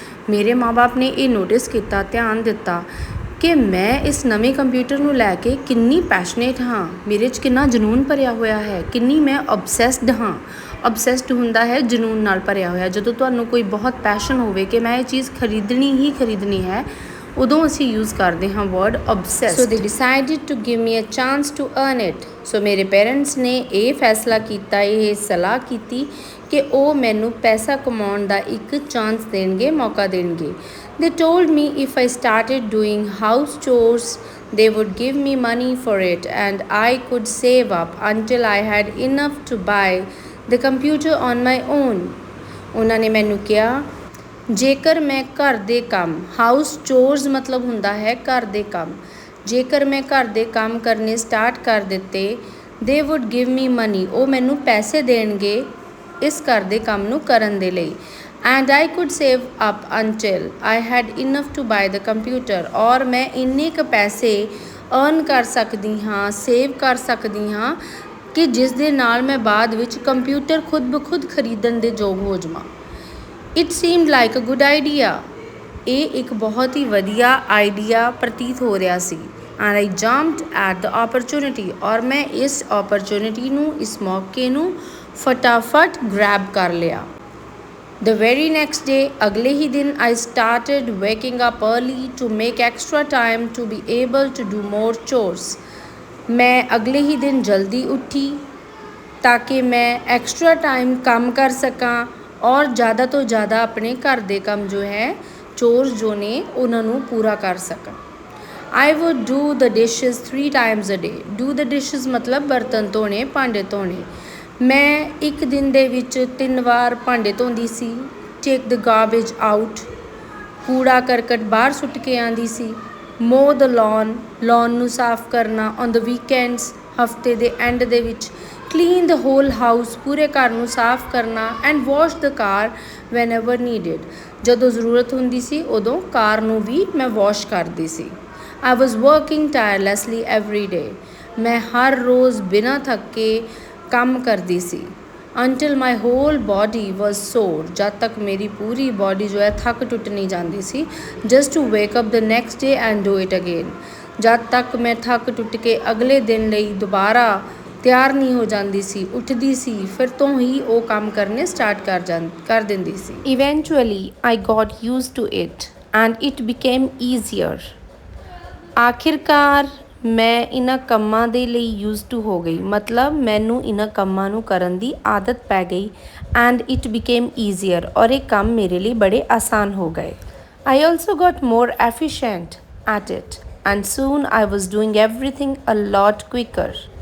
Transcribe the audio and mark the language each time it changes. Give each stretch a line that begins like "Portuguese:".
Punjabi: ਮੇਰੇ ਮਾਂ-ਬਾਪ ਨੇ ਇਹ ਨੋਟਿਸ ਕੀਤਾ, ਧਿਆਨ ਦਿੱਤਾ ਕਿ ਮੈਂ ਇਸ ਨਵੇਂ ਕੰਪਿਊਟਰ ਨੂੰ ਲੈ ਕੇ ਕਿੰਨੀ ਪੈਸ਼ਨੇਟ ਹਾਂ, ਮੇਰੇ 'ਚ ਕਿੰਨਾ ਜਨੂੰਨ ਭਰਿਆ ਹੋਇਆ ਹੈ, ਕਿੰਨੀ ਮੈਂ obsessed ਹਾਂ। obsessed ਹੁੰਦਾ ਹੈ ਜਨੂੰਨ ਨਾਲ ਭਰਿਆ ਹੋਇਆ। ਜਦੋਂ ਤੁਹਾਨੂੰ ਕੋਈ ਬਹੁਤ ਪੈਸ਼ਨ ਹੋਵੇ ਕਿ ਮੈਂ ਇਹ ਚੀਜ਼ ਖਰੀਦਣੀ ਹੀ ਖਰੀਦਣੀ ਹੈ, ਉਦੋਂ ਅਸੀਂ ਯੂਜ਼ ਕਰਦੇ ਹਾਂ word obsessed.
English: So they decided to give me a chance to earn it.
Punjabi: ਸੋ ਮੇਰੇ ਪੇਰੈਂਟਸ ਨੇ ਇਹ ਫੈਸਲਾ ਕੀਤਾ, ਇਹ ਸਲਾਹ ਕੀਤੀ ਕਿ ਉਹ ਮੈਨੂੰ ਪੈਸਾ ਕਮਾਉਣ ਦਾ ਇੱਕ ਚਾਂਸ ਦੇਣਗੇ, ਮੌਕਾ ਦੇਣਗੇ।
English: They told me if I started doing house chores, they would give me money for it and I could save up until I had enough to buy the computer on my own.
Punjabi: ਉਹਨਾਂ ਨੇ ਮੈਨੂੰ ਕਿਹਾ ਜੇਕਰ ਮੈਂ ਘਰ ਦੇ ਕੰਮ, house ਚੋਰਸ ਮਤਲਬ ਹੁੰਦਾ ਹੈ ਘਰ ਦੇ ਕੰਮ, ਜੇਕਰ ਮੈਂ ਘਰ ਦੇ ਕੰਮ ਕਰਨੇ ਸਟਾਰਟ ਕਰ ਦਿੱਤੇ, they would give me money, ਉਹ ਮੈਨੂੰ ਪੈਸੇ ਦੇਣਗੇ ਇਸ ਘਰ ਦੇ ਕੰਮ ਨੂੰ ਕਰਨ ਦੇ ਲਈ, and I could save up until I had enough to buy the computer, ਔਰ ਮੈਂ ਇੰਨੇ ਕੁ ਪੈਸੇ ਅਰਨ ਕਰ ਸਕਦੀ ਹਾਂ, ਸੇਵ ਕਰ ਸਕਦੀ ਹਾਂ ਕਿ ਜਿਸ ਦੇ ਨਾਲ ਮੈਂ ਬਾਅਦ ਵਿੱਚ ਕੰਪਿਊਟਰ ਖੁਦ ਬ ਖੁਦ ਖਰੀਦਣ ਦੇ ਯੋਗ ਹੋ ਜਾਵਾਂ।
English: It seemed like a good idea.
Punjabi: ਇਹ ਇੱਕ ਬਹੁਤ ਹੀ ਵਧੀਆ ਆਈਡੀਆ ਪ੍ਰਤੀਤ ਹੋ ਰਿਹਾ ਸੀ।
English: And I jumped at the opportunity,
Punjabi: ਔਰ ਮੈਂ ਇਸ opportunity ਨੂੰ, ਇਸ ਮੌਕੇ ਨੂੰ ਫਟਾਫਟ ਗ੍ਰੈਬ ਕਰ ਲਿਆ।
English: The very next day,
Punjabi: ਅਗਲੇ ਹੀ ਦਿਨ
English: I started waking up early to make extra time to be able to do more chores.
Punjabi: ਮੈਂ ਅਗਲੇ ਹੀ ਦਿਨ ਜਲਦੀ ਉੱਠੀ ਤਾਂ ਕਿ ਮੈਂ ਐਕਸਟਰਾ ਟਾਈਮ ਕੰਮ ਕਰ ਸਕਾਂ ਔਰ ਜ਼ਿਆਦਾ ਤੋਂ ਜ਼ਿਆਦਾ ਆਪਣੇ ਘਰ ਦੇ ਕੰਮ ਜੋ ਹੈ, ਚੋਰਸ ਜੋ ਨੇ, ਉਹਨਾਂ ਨੂੰ ਪੂਰਾ ਕਰ ਸਕਾਂ।
English: I would do the dishes 3 times a day. Do the dishes
Punjabi: ਮਤਲਬ ਬਰਤਨ ਧੋਣੇ, ਭਾਂਡੇ ਧੋਣੇ। ਮੈਂ ਇੱਕ ਦਿਨ ਦੇ ਵਿੱਚ 3 ਵਾਰ ਭਾਂਡੇ ਧੋਂਦੀ ਸੀ।
English: take the garbage out,
Punjabi: ਕੂੜਾ ਕਰਕਟ ਬਾਹਰ ਸੁੱਟ ਕੇ ਆਉਂਦੀ ਸੀ।
English: mow the lawn,
Punjabi: ਲੌਨ ਨੂੰ ਸਾਫ਼ ਕਰਨਾ।
English: on the weekends,
Punjabi: ਹਫਤੇ ਦੇ ਐਂਡ ਦੇ ਵਿੱਚ
English: clean the whole house,
Punjabi: ਪੂਰੇ ਘਰ ਨੂੰ ਸਾਫ਼ ਕਰਨਾ।
English: and wash the car whenever needed,
Punjabi: ਜਦੋਂ ਜ਼ਰੂਰਤ ਹੁੰਦੀ ਸੀ ਉਦੋਂ ਕਾਰ ਨੂੰ ਵੀ ਮੈਂ ਵਾਸ਼ ਕਰਦੀ ਸੀ।
English: I was working tirelessly every day.
Punjabi: ਮੈਂ ਹਰ ਰੋਜ਼ ਬਿਨਾਂ ਥੱਕੇ ਕੰਮ ਕਰਦੀ ਸੀ।
English: until my whole body was sore,
Punjabi: ਜਦ ਤੱਕ ਮੇਰੀ ਪੂਰੀ ਬੋਡੀ ਜੋ ਹੈ ਥੱਕ ਟੁੱਟ ਨਹੀਂ ਜਾਂਦੀ ਸੀ।
English: just to wake up the next day and do it again,
Punjabi: ਜਦ ਤੱਕ ਮੈਂ ਥੱਕ ਟੁੱਟ ਕੇ ਅਗਲੇ ਦਿਨ ਲਈ ਦੁਬਾਰਾ ਤਿਆਰ ਨਹੀਂ ਹੋ ਜਾਂਦੀ ਸੀ, ਉੱਠਦੀ ਸੀ, ਫਿਰ ਤੋਂ ਹੀ ਉਹ ਕੰਮ ਕਰਨੇ ਸਟਾਰਟ ਕਰ ਦਿੰਦੀ ਸੀ।
English: eventually I got used to it and it became easier.
Punjabi: ਆਖਿਰਕਾਰ ਮੈਂ ਇਹਨਾਂ ਕੰਮਾਂ ਦੇ ਲਈ ਯੂਜ਼ ਟੂ ਹੋ ਗਈ, ਮਤਲਬ ਮੈਨੂੰ ਇਹਨਾਂ ਕੰਮਾਂ ਨੂੰ ਕਰਨ ਦੀ ਆਦਤ ਪੈ ਗਈ।
English: and it became easier,
Punjabi: ਔਰ ਇਹ ਕੰਮ ਮੇਰੇ ਲਈ ਬੜੇ ਆਸਾਨ ਹੋ ਗਏ।
English: I also got more efficient at it and soon I was doing everything a lot quicker.